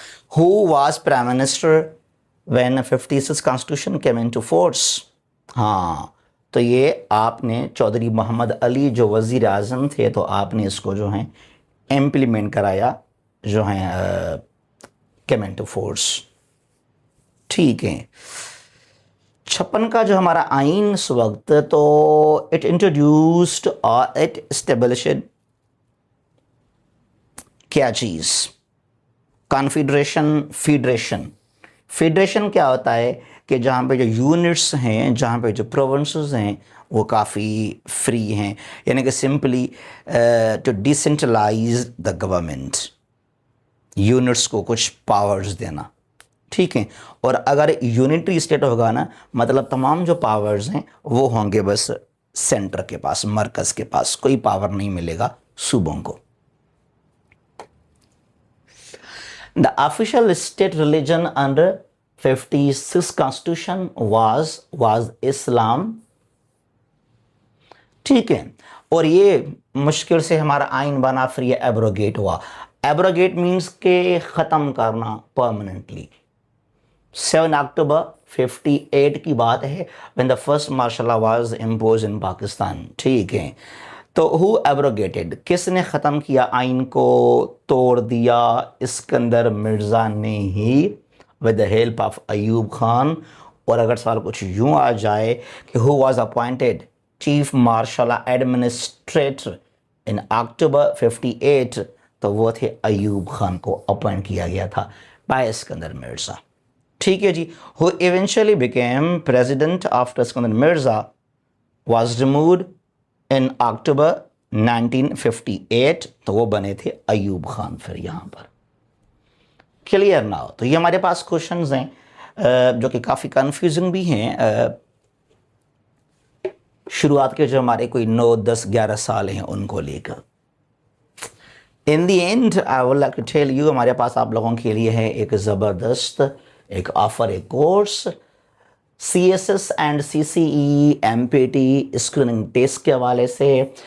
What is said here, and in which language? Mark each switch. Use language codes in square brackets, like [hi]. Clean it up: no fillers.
[en] Who was prime minister when 56 constitution came into force? [ur] ہاں، تو یہ آپ نے چودھری محمد علی جو وزیر اعظم تھے تو آپ نے اس کو جو ہیں امپلیمنٹ کرایا جو ہیں [en] came into force. [ur] ٹھیک ہے. 56 کا جو ہمارا آئین اس وقت تو [en] it introduced [ur] اور [en] it established [ur] کیا چیز؟ Confederation, federation. فیڈریشن کیا ہوتا ہے کہ جہاں پہ جو یونٹس ہیں، جہاں پہ جو پروونسز ہیں وہ کافی فری ہیں، یعنی کہ [en] simply to decentralize the government, [ur] units کو کچھ پاورز دینا. ٹھیک ہے. اور اگر یونٹری اسٹیٹ ہوگا نا، مطلب تمام جو پاورز ہیں وہ ہوں گے بس سینٹر کے پاس، مرکز کے پاس، کوئی پاور نہیں ملے گا صوبوں کو. [en] The official state religion under 56 constitution was Islam. [ur] ٹھیک ہے. اور یہ مشکل سے ہمارا آئین بنا، پھر یہ ایبروگیٹ ہوا. ایبروگیٹ مینس کہ ختم کرنا پرماننٹلی. 7 اکتوبر 58 کی بات ہے [en] when the first martial law was imposed in Pakistan. [ur] ٹھیک ہے. تو [en] who abrogated، [ur] کس نے ختم کیا آئین کو، توڑ دیا؟ اسکندر مرزا نے ہی [en] with the help of [ur] Ayub Khan. اور اگر سوال کچھ یوں آ جائے کہ [en] who was appointed [ur] chief marshal administrator [en] in October 58، [ur] تو وہ تھے ایوب خان کو اپوائنٹ کیا گیا تھا by اسکندر مرزا. ٹھیک ہے جی. [en] who eventually became president after Iskandar Mirza was removed in October 1958، [ur] تو وہ بنے تھے [en] Ayub Khan. [ur] پھر یہاں پر کلیئر نہ ہو تو یہ ہمارے پاس کوشچنز ہیں جو کہ کافی کنفیوزنگ بھی ہیں. شروعات کے جو ہمارے کوئی 9، 10، 11 سال ہیں ان کو لے کر. [en] in the end I would like to tell you, [ur] ہمارے پاس آپ لوگوں کے لیے ہے ایک زبردست ایک آفر، ایک course CSS and CCE MPT screening test کے حوالے سے.